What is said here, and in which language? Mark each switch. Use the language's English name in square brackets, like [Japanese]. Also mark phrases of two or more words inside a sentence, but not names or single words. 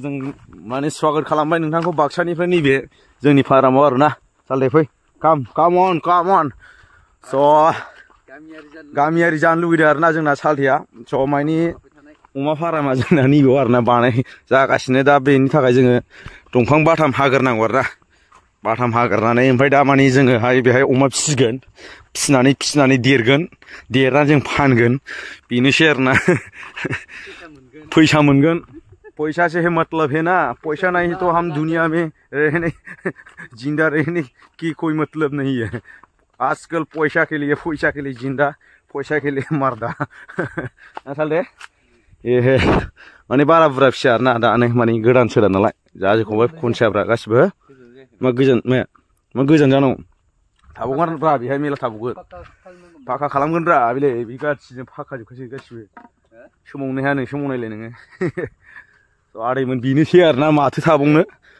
[Bodo] जों माने स्वागत खालामबाय नोंथांखौ बाक्सानिफ्राय नैबे जोंनि फार्माव आरोना सालथे फै काम अन स' गामियारि जानो लुगैदों आरोना जोंना सालथेया स' मानि अमा फार्मा जोंना नैबेयाव आरोना बानाय जागासिनो दा बेनि थाखाय जोङो दंफां बाथाम हाग्रोनांगौ आरोना बाथाम हाग्रोनानै ओमफ्राय दा मानि जोङोहाय बेहाय अमा फिसिगोन फिसिनानै देरनानै जों फानगोन बेनोसै आरोना फैसा मोनगोन [Hindi] पैसा से है मतलब है ना पैसा नहीं तो हम दुनिया में रहने जिंदा रहने की कोई मतलब नहीं है आजकल पैसा के लिए जिंदा पैसा के लिए मरदा [Bodo] सालथे ए माने बारा बुरजा फिसा आरोना दानो माने गोदान सोदा नालाय जाजोबखांबाय खनसाफ्रा गासिबो मा गोजान जानांगौ थाबावगोन ब्रा बेहाय मेला थाबावगोन फाखा खालामगोन ब्रा बेले बे गासिजों फाखा जोबखासै गासिबो सोमावनो हाया नों सोमावनायलाय नोङो आदैमोन बेनोसै आरोना माथो थाबावनो